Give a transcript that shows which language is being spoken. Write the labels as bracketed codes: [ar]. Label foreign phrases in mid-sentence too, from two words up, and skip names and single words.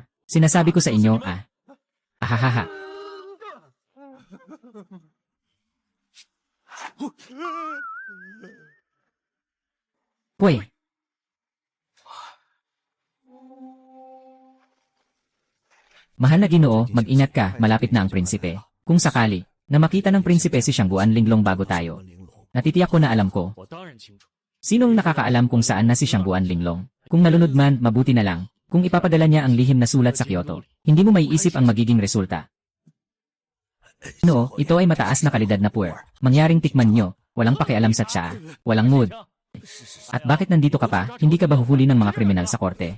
[tl] Sinasabi ko sa inyo, ah. Ahahaha. Pwey. Mahal na Ginoo, mag-ingat ka, malapit na ang prinsipe. Kung sakali, na makita ng prinsipe si Siangguan Linglong bago tayo. [zh] 玲珑， [tl] Natitiyak ko na alam ko. [zh] 我当然清楚。 [tl] Sinong nakakaalam kung saan na si Siangguan Linglong? Kung nalunod man, mabuti na lang. Kung ipapadala niya ang lihim na sulat sa Kyoto, hindi mo maiisip ang magiging resulta. No, ito ay mataas na kalidad na puwer. Mangyaring tikman nyo, walang pakialam sa tsa, walang mood. At bakit nandito ka pa, hindi ka ba huhuli ng mga kriminal sa korte?